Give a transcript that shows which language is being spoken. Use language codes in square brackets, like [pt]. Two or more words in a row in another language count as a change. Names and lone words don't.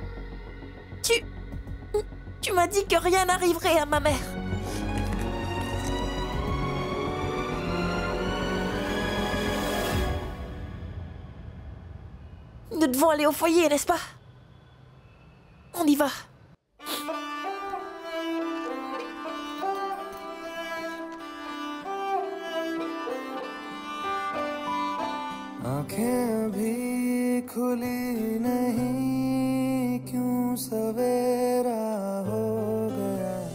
[fr] Tu m'as dit que rien n'arriverait à ma mère. Nous devons aller au foyer, n'est-ce pas? On y va. [hi] आँखें भी खुली नहीं क्यों सवेरा हो गया